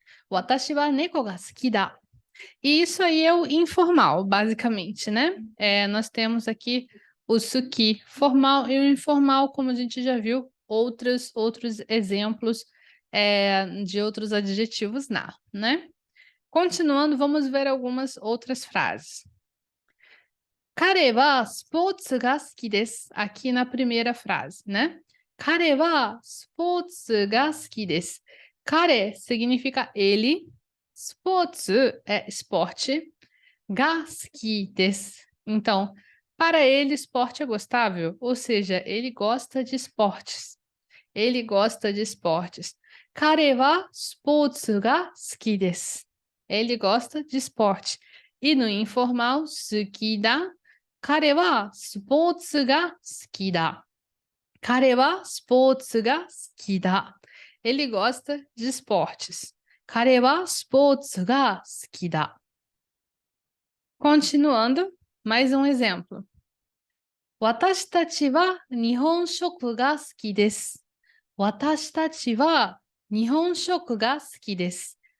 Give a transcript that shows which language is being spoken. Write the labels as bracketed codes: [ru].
[ja] Watashi wa neko ga suki da. [pt] E isso aí é o informal, basicamente, né? Nós temos aqui o suki formal e o informal, como a gente já viu, outros exemplos de outros adjetivos na, né? Continuando, vamos ver algumas outras frases. [ja] Kare wa sports ga suki desu. [pt] Aqui na primeira frase, né? [ja] Kare wa sports ga suki desu. [pt] Kare significa ele, sports é esporte, ga suki desu. Então, para ele, esporte é gostável, ou seja, ele gosta de esportes. Ele gosta de esportes. [ja] Kare wa sports ga suki desu. [pt] Ele gosta de esporte. E no informal, suki da. [ja] Kare wa sports ga suki da. 彼はスポーツが好きだ. [pt] Ele gosta de esportes. [ja] 彼はスポーツが好きだ. [pt] Continuando, mais um exemplo. [ja] 私たちは日本食が好きです. 私たちは日本食が好きです.